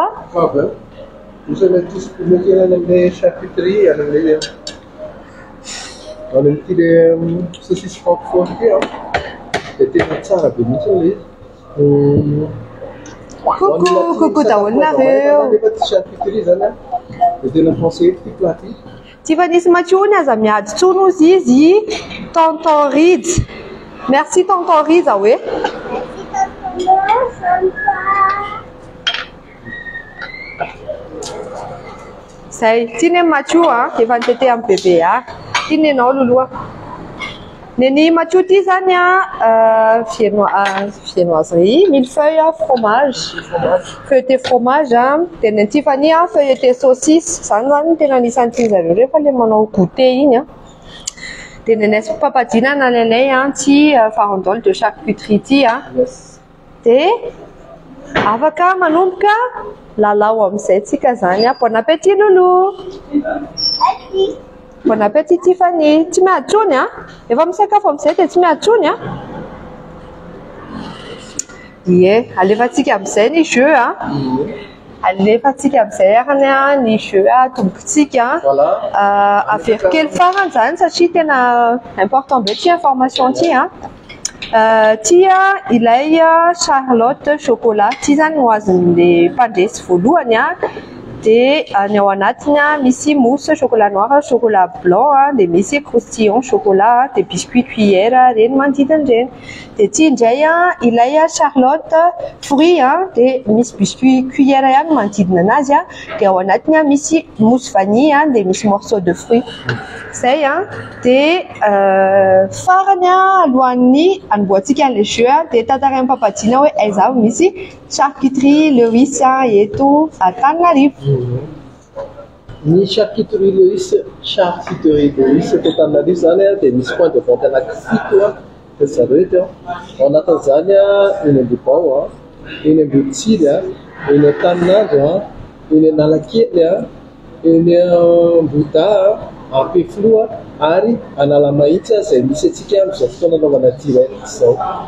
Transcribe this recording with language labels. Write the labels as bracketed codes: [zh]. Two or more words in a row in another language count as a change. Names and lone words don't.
[fr] vous avez tous les charcuterie on a les saucisses francfort c'était [mg] tsara be mihitsy coucou daholinareo charcuterie zany de tena conseiller ty plat ty Tiffany sy Mathieu ny aza miady tsono izy tonton Rids [fr] merci tonton [mg] Rids hoe zay tiany Mathieu efa nitete amin'ny bébé tiany anao loloa neny Mathieu ty zany [fr] viennoiserie millefeuille fromage feuilleté fromage [mg] de ny Tiffany [fr] feuilleté saucisse [mg] zany zany tena anisan'ny tianjareo rehefa le manao goûter iny de nenay papadina nalainay ty [fr] farandole de charcuterie [mg] ty de afaka manomboka lalao amizay tsika zany [fr] bon appétit loulou bon appétit [mg] Tiffany tsy miady trony efa misakafo amizay de tsy miady trony ie alefatsika amizay ny jeu alefatsika amizay arany ny jeu tombotsika avery kely farany zany satria tena important be ty information ty tia ilay Charlotte chocolat ty zany no azon'le mpandresy voalohany de ny ao anatiny misy [fr] mousse chocolat noir chocolat blanc [mg] de misy [fr] croustillon chocolat [mg] de [fr] biscuit cuillère [mg] reny manodidiny reny de ty indray ilay [fr] Charlotte fruit [mg] de misy [fr] biscuit cuillère [mg] ihany manodidina anazy de ao anatiny misy [fr] mousse vanille [mg] de misy [fr] morceau de fruit [mg] zay de farany alohan'ny anomboatsika [fr] le jeu [mg] de tantarain'ny papadina hoe aiza misy charcuterie Lewis eto Antananarivo ny charcuterie Lewis eto Antananarivo zany de misy [fr] point de vente [mg] anankifito de zareo eto ao anatin'izany eny Ambobao eny Ambotsily eny Antaninandro eny Analakely eny Amboda Ampefloa ary Analamahitsy zay misy atsika am'izao fotoana anaovana direct zao